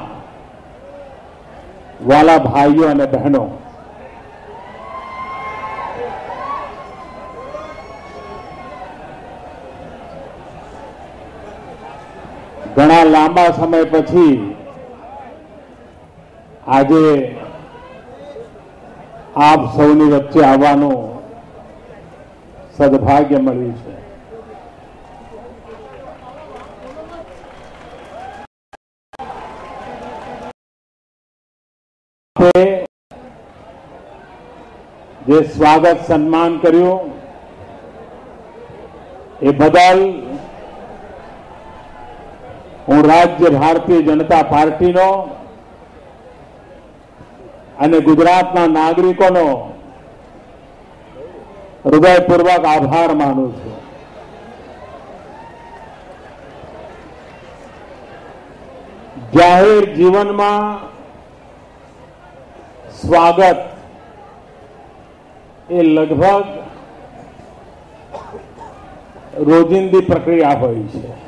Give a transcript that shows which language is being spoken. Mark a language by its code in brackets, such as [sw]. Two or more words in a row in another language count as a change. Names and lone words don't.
[gu] વાલા ભાઈઓ ઔર બહેનો, ઘણા લાંબા સમય પછી આજ આપ સૌની વચ્ચે આવવાનું સદ્ભાગ્ય મળ્યું છે। જે સ્વાગત સન્માન કર્યું એ બદલ હું રાજ્ય ભારતીય જનતા પાર્ટી નો અને ગુજરાતના નાગરિકોનો હૃદયપૂર્વક આભાર માનું છું। જાહેર જીવનમાં સ્વાગત એ લગભગ રોજિંદી પ્રક્રિયા હોય છે।